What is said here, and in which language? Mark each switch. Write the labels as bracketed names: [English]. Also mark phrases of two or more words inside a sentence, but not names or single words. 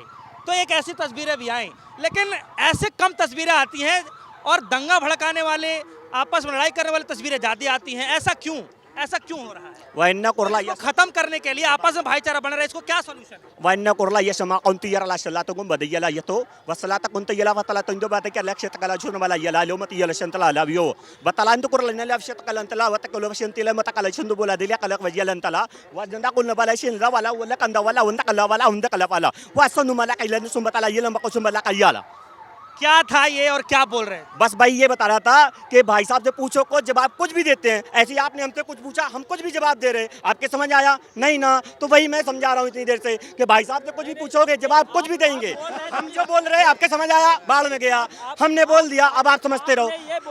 [Hindi] तो एक ऐसी तस्वीरें भी आई, लेकिन ऐसे कम तस्वीरें आती हैं और दंगा भड़काने वाले, आपस में लड़ाई करने वाली तस्वीरें ज़्यादा आती हैं। ऐसा क्यों हो रहा है? वैन्ना कोरला इसको खत्म करने के लिए, आपस में भाईचारा बना रहा है, इसको क्या सॉल्यूशन है? वैन्ना कोरला ये समा कौंतियर ला सलातो गुम बदयला ये तो वसलाता कुंतयला वतला तंदो बात के लक्ष्य तकला जुन वाला यला लो मत यल शंतला लावियो बतालान तो कोरला ने लक्ष्य तकला अंतला वत कलो शंतिला मत कला छंदो बोला दिल्या कलक वजयल अंतला वजंदा कुल वाला शिनला वाला वला कंदा वाला उंदा कला वाला उंदा कला वाला वासनु मला कैलन सुमतला यलम बको सुमला कैयाला। क्या था ये और क्या बोल रहे हैं? बस भाई ये बता रहा था कि भाई साहब से पूछो को जवाब कुछ भी देते हैं, ऐसे ही आपने हमसे कुछ पूछा, हम कुछ भी जवाब दे रहे हैं, आपके समझ आया नहीं ना? तो वही मैं समझा रहा हूँ इतनी देर से कि भाई साहब से कुछ भी पूछोगे जवाब कुछ भी देंगे। हम जो बोल रहे हैं आपके समझ आया, बाढ़ में गया, हमने बोल दिया, अब आप समझते रहो।